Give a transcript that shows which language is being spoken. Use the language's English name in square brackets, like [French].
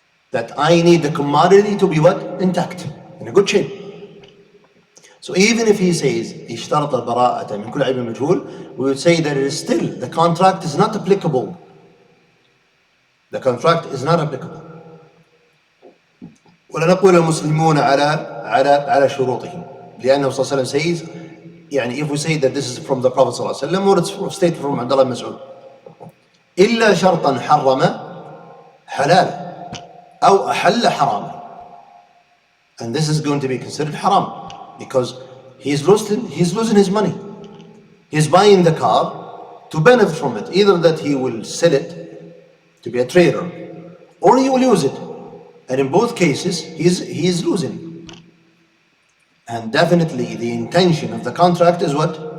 [English] That I need the commodity to be what? Intact, in a good shape. So even if he says [Arabic] اشترط البراءة من كل عيب مجهول, [English] we would say that it is still, the contract is not applicable. The contract is not applicable. [Arabic] ولا نقول المسلمون على شروطهم, لأنه صلى الله عليه وسلم says, يعني [English] if we say that this is from the Prophet [Arabic] صلى الله عليه وسلم, [English] or it's stated from Abdullah ibn Mas'ud, [Arabic] إلا شرطا حرم حلال أو أحل حرام. [English] And this is going to be considered haram, because he's losing his money. He's buying the car to benefit from it, either that he will sell it to be a trader, or he will use it. And in both cases, he's losing. And definitely the intention of the contract is what?